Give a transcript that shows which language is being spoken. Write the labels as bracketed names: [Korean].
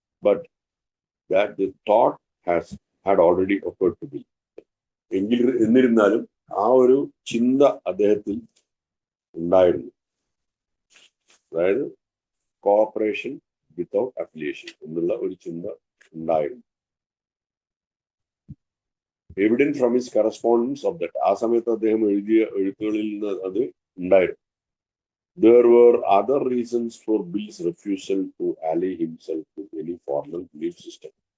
[Malayalam] But [English] that the thought had already occurred to Bill. [Malayalam] എന്നിരുന്നാലും ആ ഒരു ചിന്ത അദ്ദേഹത്തിൽ ഉണ്ടായിരുന്നു. അതായത് കോഓപ്പറേഷൻ വിത്തൗട്ട് അഫിലിയേഷൻ എന്നുള്ള ഒരു ചിന്ത ഉണ്ടായിരുന്നു. [English] evidence from his correspondence of that, [Malayalam] ആ സമയത്ത് അദ്ദേഹം എഴുതിയ എഴുത്തുകളിൽ നിന്ന് അത് ഉണ്ടായിരുന്നു. [English] There were other reasons for Bill's refusal to ally himself with any formal belief system.